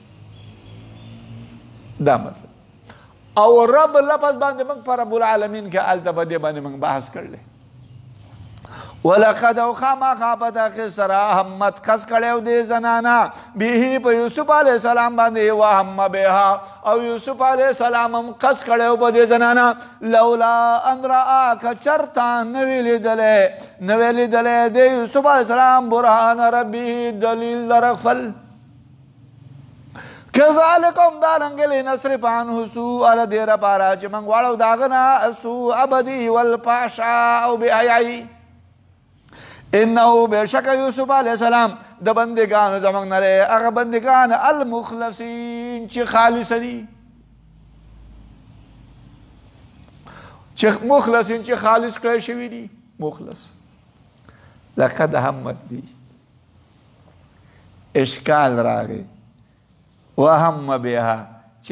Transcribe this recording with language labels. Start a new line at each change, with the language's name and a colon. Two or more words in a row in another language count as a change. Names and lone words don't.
Pashto: دا مطلب او رب لفظ باندې موږ په
Arabic: رب العالمین
Pashto: کې هلته په دې باندې موږ بحث کړلی ولقد او خامخا په دغې سره همت قصد کړی دې زنانه به په یوسف علیه السلام باندې
Arabic: وهم بها
Pashto: او یوسف علیه السلام هم قصد کړی په دې زنانه
Arabic: لولا ان رأى
Pashto: که چرته نه وي لیدلی د یوسف علیه السلام
Arabic: برهان ربي
Pashto: دلیل در خپل کذالکم دارنګې
Arabic: لنصرف عنه سوء
Pashto: له دې لپاره چې موږ واړو د هغه نه سوء بدي والفحشاء او بحیایي انه بشک یوسف علیه السلام د بندگانو زموږ نه دی هغه بندگان المخلصین چې خالص دي چې مخلصین چې خالص کړی شوي دي مخلص
Arabic: لقد همت
Pashto: بی اشکال راغی
Arabic: وهم بها
Pashto: چې